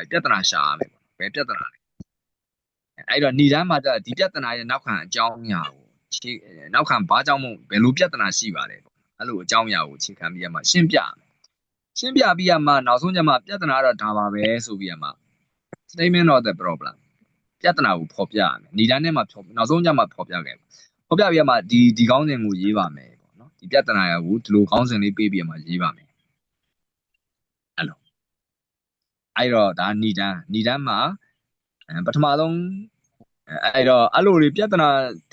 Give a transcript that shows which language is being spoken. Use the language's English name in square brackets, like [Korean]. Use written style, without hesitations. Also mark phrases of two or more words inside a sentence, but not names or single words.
[Burmese] ပြဿနာရှာရမယ်ဘယ်ပြဿနာလဲအဲ့တော့ဏိဒမ်းမှာဒီပြဿနာရဲ့နောက်ခံအကြောင်းအရာကိုနောက်ခံဘာကြောင့်မို့ဘယ်လိုပြဿနာရှိပါလဲပေါ့အဲ့လိုအကြောင်းအရာကိုအခြေခံပြီးရမှာရှင်းပြပြီးရမှာနောက်ဆုံးကျမှပြဿနာတော့ဒါပါပဲဆိုပြီးရမှာ [English] statement of the problem [Burmese] ပြဿနာကိုဖော်ပြရ မယ်ဏိဒမ်းထဲမှာနောက်ဆုံးကျမှဖော်ပြခဲ့ဖော်ပြပြီးရမှာဒီခေါင်းစဉ်ကိုရေးပါမယ်ပေါ့နော်ဒီပြဿနာကိုဒီလိုခေါင်းစဉ်လေးပေးပြီးရမှာရေးပါမယ်အဲ့တော့ဒါဏိဒမ်းမှာပထမဆုံးအဲ့လိုတွေပြဿနာတ